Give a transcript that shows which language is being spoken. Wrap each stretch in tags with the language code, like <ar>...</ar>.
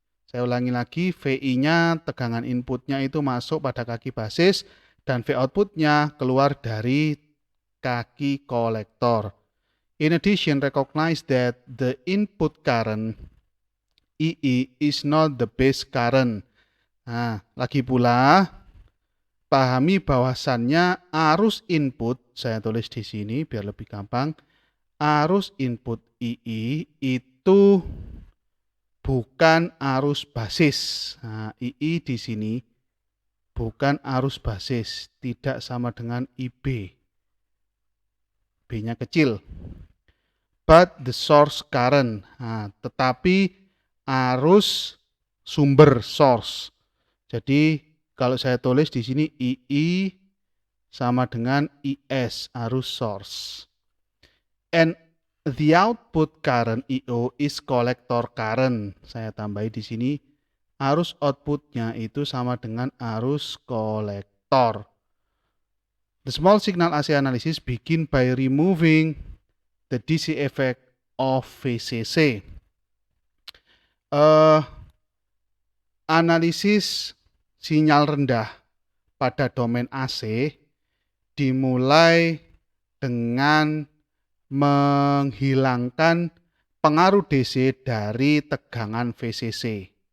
<id>Saya ulangi lagi, VI-nya tegangan inputnya itu masuk pada kaki basis dan V outputnya keluar dari kaki kolektor.</id> <en>In addition, recognize that the input current II is not the base current.</en> <id>Nah, lagi pula pahami bahwasannya arus input, saya tulis di sini biar lebih gampang, arus input II itu bukan arus basis. Nah, II di sini bukan arus basis, tidak sama dengan IB. B-nya kecil.</id> <en>But the source current.</en> <id>Nah, tetapi arus sumber source. Jadi kalau saya tulis di sini II sama dengan IS, arus source.</id> <en>And the output current IO is collector current.</en> <id>Saya tambahi di sini arus outputnya itu sama dengan arus kolektor.</id> <en>The small signal AC analysis begin by removing the DC effect of VCC.</en> <id>Analisis sinyal rendah pada domain AC dimulai dengan menghilangkan pengaruh DC dari tegangan VCC.</id>